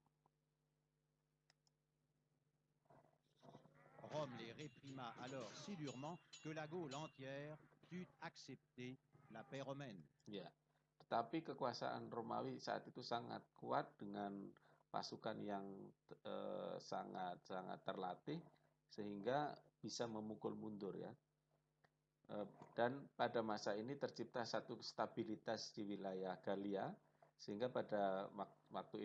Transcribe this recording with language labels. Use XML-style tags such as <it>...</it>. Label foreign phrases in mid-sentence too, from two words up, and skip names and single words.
<fr>Rome les réprima alors si durement que la Gaule entière dut accepter la paix romaine.</fr> <id>Ya, tetapi kekuasaan Romawi saat itu sangat kuat dengan pasukan yang sangat terlatih sehingga bisa memukul mundur ya. Dan pada masa ini tercipta satu stabilitas di wilayah Galia, sehingga pada waktu</id>